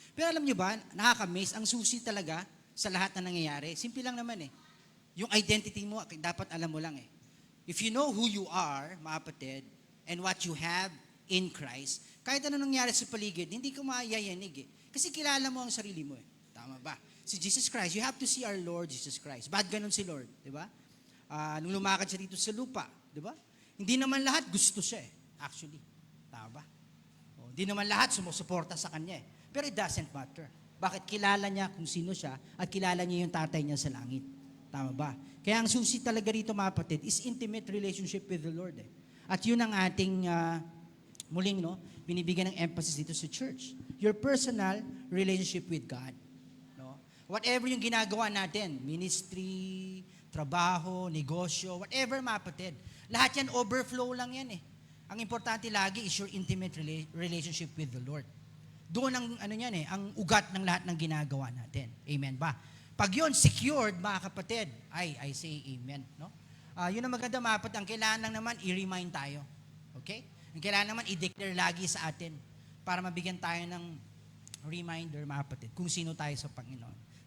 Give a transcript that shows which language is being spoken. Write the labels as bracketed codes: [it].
[tl] Pero alam nyo ba, nakaka-amaze, ang susi talaga sa lahat na nangyayari. Simple lang naman eh. Yung identity mo, dapat alam mo lang eh. [en] If you know who you are, [tl] mga kapatid, [en] and what you have in Christ, [tl] kahit ano nangyari sa paligid, hindi ka mayayanig eh. Kasi kilala mo ang sarili mo eh. Tama ba? [en] Si Jesus Christ, you have to see our Lord Jesus Christ. [tl] Ba't ganun si Lord? Diba? Nung lumakad siya dito sa lupa, diba? Hindi naman lahat gusto siya eh. Actually. Tama ba? Hindi naman lahat sumusuporta sa kanya eh. Pero [en] it doesn't matter. [tl] Bakit? Kilala niya kung sino siya at kilala niya yung tatay niya sa langit. Tama ba? Kaya ang susi talaga rito, mga kapatid, [en] is intimate relationship with the Lord [tl] eh. At yun ang ating muling, no, binibigyan ng emphasis dito sa church. [en] Your personal relationship with God. No? [tl] Whatever yung ginagawa natin, ministry, trabaho, negosyo, whatever, mga kapatid, lahat yan overflow lang yan eh. Ang importante lagi [en] is your intimate relationship with the Lord. [tl] Doon ang ang ugat ng lahat ng ginagawa natin. Amen ba? Pag yun secured, mga kapatid, [en] I say amen, [tl] no? Yun ang maganda, mga kapatid, ang kailangan lang naman i-remind tayo. Okay? Ang kailangan naman i-declare lagi sa atin para mabigyan tayo ng reminder, mga kapatid, kung sino tayo sa Panginoon.